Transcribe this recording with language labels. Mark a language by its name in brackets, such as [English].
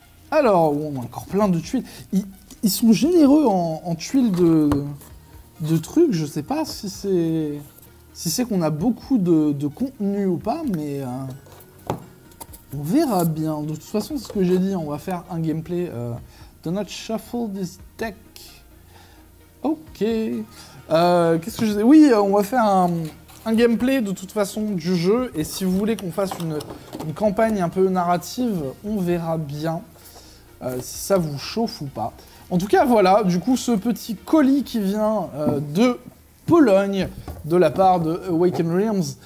[French] Alors, on a encore plein de tuiles. Ils sont généreux en tuiles de trucs. Je sais pas si c'est qu'on a beaucoup de contenu ou pas, mais On verra bien. De toute façon, c'est ce que j'ai dit, on va faire un gameplay. [English] Do not shuffle this deck. [French] Ok. Qu'est-ce que je disais? Oui, on va faire un gameplay de toute façon du jeu. Et si vous voulez qu'on fasse une campagne un peu narrative, on verra bien si ça vous chauffe ou pas. En tout cas, voilà, du coup, ce petit colis qui vient de Pologne, de la part de Awaken Realms.